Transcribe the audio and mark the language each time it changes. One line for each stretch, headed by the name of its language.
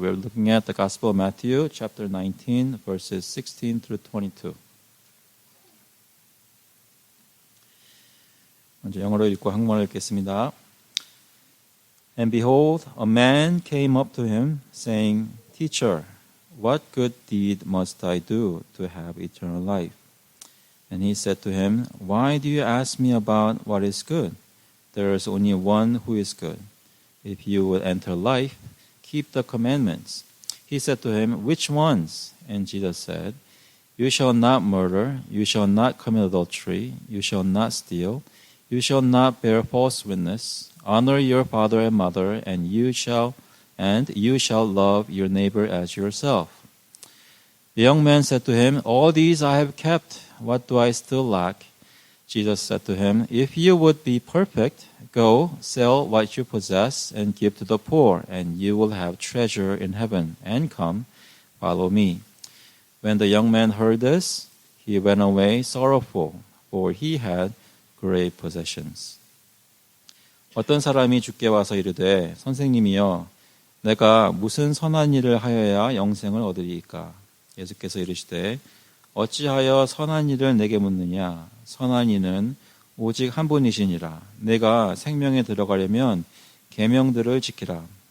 English: We're looking at the Gospel of Matthew, chapter 19, verses 16 through 22.
Korean: 먼저 영어로 읽고 한국말로 읽겠습니다.
English: And behold, a man came up to him, saying, Teacher, what good deed must I do to have eternal life? And he said to him, Why do you ask me about what is good? There is only one who is good. If you will enter life, keep the commandments. He said to him, "Which ones?" And Jesus said, "You shall not murder, you shall not commit adultery, you shall not steal, you shall not bear false witness, honor your father and mother, and you shall love your neighbor as yourself." The young man said to him, "All these I have kept. What do I still lack?" Jesus said to him, "If you would be perfect, go, sell what you possess and give to the poor, and you will have treasure in heaven. And come, follow me." When the young man heard this, he went away sorrowful, for he had great possessions.
Korean: 어떤 사람이 주께 와서 이르되, 선생님이여, 내가 무슨 선한 일을 하여야 영생을 얻으리이까? 예수께서 이르시되, 어찌하여 선한 일을 내게 묻느냐? 선한 이는 오직 한 분이시니라. 내가 생명에 들어가려면 계명들을 지키라.